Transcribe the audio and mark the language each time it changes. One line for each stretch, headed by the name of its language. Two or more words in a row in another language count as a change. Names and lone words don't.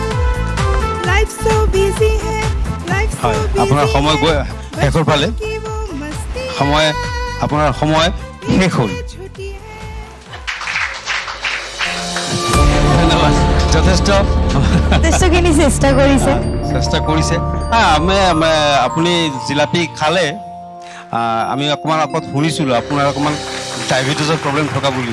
English: Life so busy hai, life so
Assamese: হয়,
English: busy.
Assamese: আপোনাৰ সময় গৈ শেষৰ ফালে।
Hindi: की वो मस्ती
Assamese: সময় আপোনাৰ সময় শেষ হ'ল।
Hindi: छुट्टी है।
Assamese: ধন্যবাদ, যথেষ্ট যথেষ্টখিনি চেষ্টা কৰিছে। চেষ্টা কৰিছে। আপুনি জিলাপি খালে, আমি অকণমান আগত শুনিছিলোঁ আপোনাৰ অকণমান
English: diabetes problem
Assamese: থকা বুলি।